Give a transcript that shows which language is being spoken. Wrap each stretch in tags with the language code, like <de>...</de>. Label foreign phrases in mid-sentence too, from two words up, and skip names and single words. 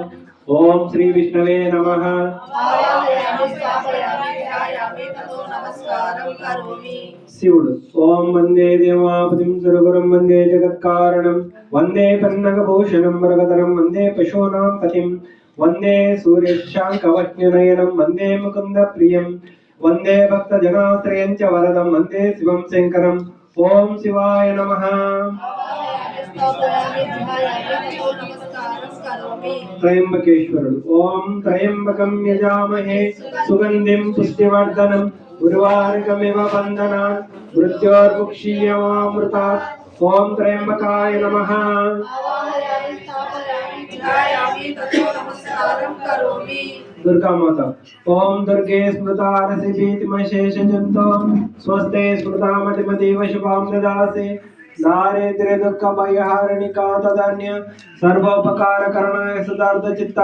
<sa>ओम श्री विष्णवे नमः. शिवुडु ओम वंदे देवापतिं सुरगुरुं वंदे जगत्कारणं वंदे पन्नगभूषणं मृगधरं वंदे पशूनां पतिं वंदे सूर्यशाङ्कवह्निनयनं वंदे मुकुन्दप्रियं వందే భక్త జనాశ్రయం చ వరదం వందే శివం శంకరం. ఓం శివాయ నమః. త్రయంబకేశ్వరుడు. ఓం త్రయంబకం యజామహే సుగంధిం పుష్టివర్ధనం ఉర్వారుకమివ బంధనాన్ మృత్యోర్ముక్షీయమామృతాత్. ఓం త్రయంబకాయ నమః. दुर्गा माता. ओम दुर्गे स्मृता रसि भीतिमशेष जंतो स्वस्ते स्मृता मतिमतीव शुभां ददासे. दारिद्र्य दुःख भयहारिणिका तदन्य सर्वोपकार करणाय सदार्थ चित्ता.</sa>